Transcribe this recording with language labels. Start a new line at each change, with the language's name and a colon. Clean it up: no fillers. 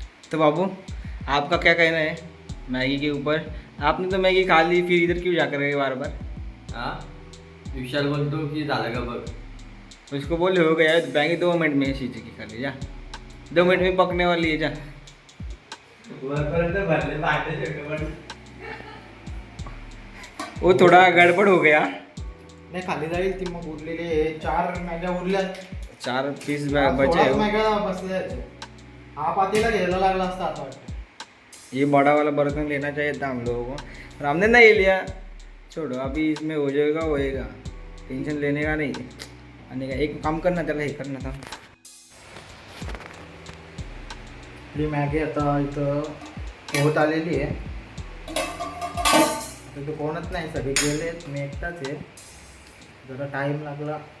Hindi: तो बाबू आपका क्या कहना है मैगी के ऊपर? आपने तो मैगी खा ली, फिर इधर क्यों जाकर गए बार बार?
Marathi: हा विशाल बोलतो की झालं का बघ.
Hindi: उसको बोले हो गया मैगी 2 मिनट में सीजेगी खाली, जा 2 मिनट में पकने वाली है, जा.
Marathi: वरपर्यंत भरले भांडे छोटे पण.
Hindi: वो थोड़ा गड़बड़ हो गया.
Marathi: नाही खाली जाईल ती. मग उरलेले 4 मॅग्या उरल्या.
Hindi: 4 पीस बचे 16
Marathi: हो. मॅग्या बसल्या. हा पातेला घ्यायला लागला असता आता वाटतं.
Hindi: ये बड़ा वाला बर्तन लेना चाहिए था हम लोगों को, पर हमने नहीं लिया. छोड़ो, अभी इसमें हो जाएगा होएगा, टेंशन लेने का नहीं. आणि का एक काम करना, त्याला हे करना था.
Marathi: आपली मॅगी आता इथं होत आलेली आहे. तिथे कोणच नाही, सगळे गेलेत, मी एकटाच आहे. जरा टाईम लागला.